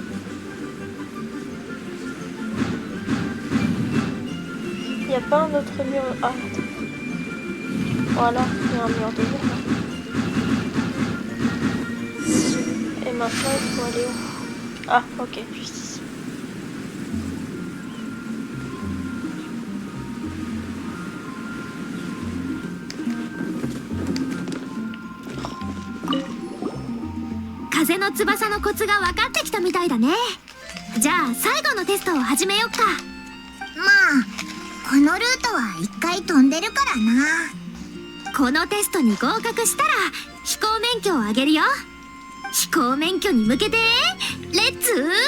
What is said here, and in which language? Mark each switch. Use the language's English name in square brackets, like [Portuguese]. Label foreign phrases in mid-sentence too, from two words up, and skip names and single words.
[French] Il n'y a pas un autre mur. Ah, attends. Voilà, il y a un mur de mur là. Et maintenant, il faut aller où? Ah, ok, juste ici. [Japanese] 風の翼のコツが分かってきたみたいだね。じゃあ最後のテストを始めよっか。まあこのルートは一回飛んでるからな。このテストに合格したら飛行免許をあげるよ。飛行免許に向けてレッツ